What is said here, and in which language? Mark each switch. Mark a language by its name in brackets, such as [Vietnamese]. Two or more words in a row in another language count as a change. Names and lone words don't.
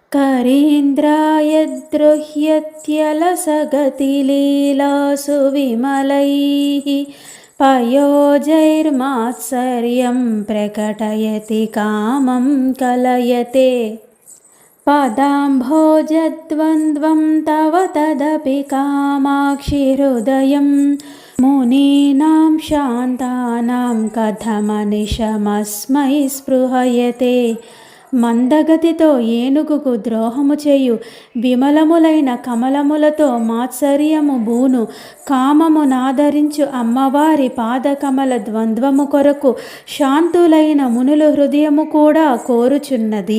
[Sanskrit] करीन्द्रायद्रुह्यत्यलसगतिलीलासु विमलैः पयोजैर्मात्सर्यं प्रकटयति कामं कलयते। पदाम्भोजद्वन्द्वं तव तदपि कामाक्षि हृदयं मुनीनां शान्तानां कथमनिशमस्मै स्पृहयते। [Telugu] మందగతితో ఏనుగుకు ద్రోహము చేయు, విమలములైన కమలములతో మాత్సర్యము బూను, కామము నాదరించు అమ్మవారి పాదకమల ద్వంద్వము కొరకు శాంతులైన మునుల హృదయము కూడా కోరుచున్నది.